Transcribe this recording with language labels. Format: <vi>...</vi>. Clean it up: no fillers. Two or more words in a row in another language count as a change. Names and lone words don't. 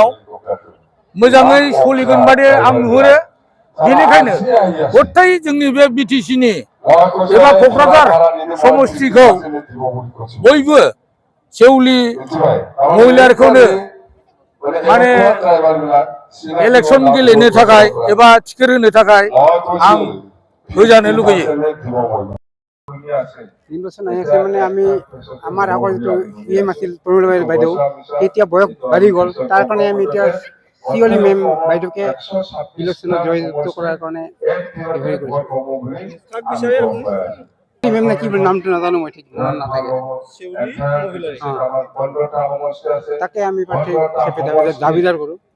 <brx>मोजाङै सोलिगोन बादि आं नुहुरो बेनिखायनो गथाय जोंनि बे बिटिसिनि एबा क'क्राझार समस्तिखौ बयबो सेवलि महिलारिखौनो माने इलेक्सन गेलेनो थाखाय एबा टिकेट होनो थाखाय आं होजानो लुगैयो</brx> <as>নির্বাচন আহিছে মানে আমি আমাৰ আগৰ যিটো ইএম আছিল প্ৰমিলা বাইদেউ এতিয়া বয়স বাঢ়ি গ'ল তাৰ কাৰণে আমি এতিয়া শিৱলী মেম বাইদেউকে ইলেকশ্যনত জয়যুক্ত কৰাৰ কাৰণে হেৰি কৰিছোঁ মেম নে কি নামটো নাজানো মই ঠিক মনত নাথাকে তাকে আমি প্ৰাৰ্থী হিচাপে দাবীদাৰ কৰোঁ</as>